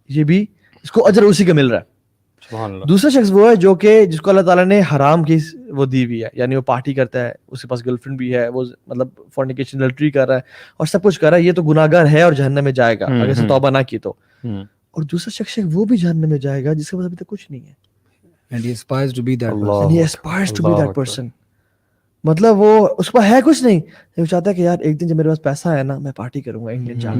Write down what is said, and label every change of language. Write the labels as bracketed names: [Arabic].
[Urdu] یہ بھی اس کو اجر اسی کا مل رہا ہے. دوسرا شخص وہ ہے جو کہ جس کو اللہ تعالیٰ نے حرام کی وہ دی ہوئی ہے, یعنی وہ پارٹی کرتا ہے, اس کے پاس گرل فرینڈ بھی ہے, وہ مطلب فورنیکیشن لٹری کر رہا ہے اور سب کچھ کر رہا ہے, یہ تو گناہ گار ہے اور جہنم میں جائے گا اگر اسے توبہ نہ کی تو. اور دوسرا شخص وہ بھی جہنم میں جائے گا جس کے پاس ابھی تک کچھ نہیں ہے, [English] and he aspires to be that person. and he aspires to be that person. [Urdu] مطلب وہ اس کو ہے کچھ نہیں, وہ چاہتا ہے کہ یار ایک دن جب میرے پاس پیسہ ہے نا, میں پارٹی کروں گا انگلینڈ جا کے.